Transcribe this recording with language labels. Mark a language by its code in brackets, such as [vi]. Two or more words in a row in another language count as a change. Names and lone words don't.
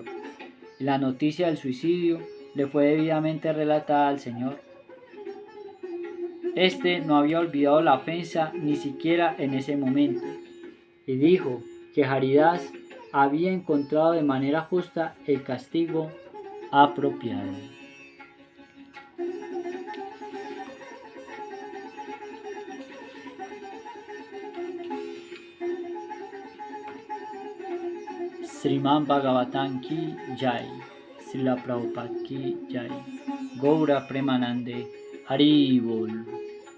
[es] Y la noticia del suicidio le fue debidamente relatada al Señor. Este no había olvidado la ofensa ni siquiera en ese momento, y dijo que Haridas había encontrado de manera justa el castigo apropiado. [hi] श्रीमद् भागवतम् की जय, श्रील प्रभुपाद की जय, गौर प्रेमानन्दे, हरि बोल.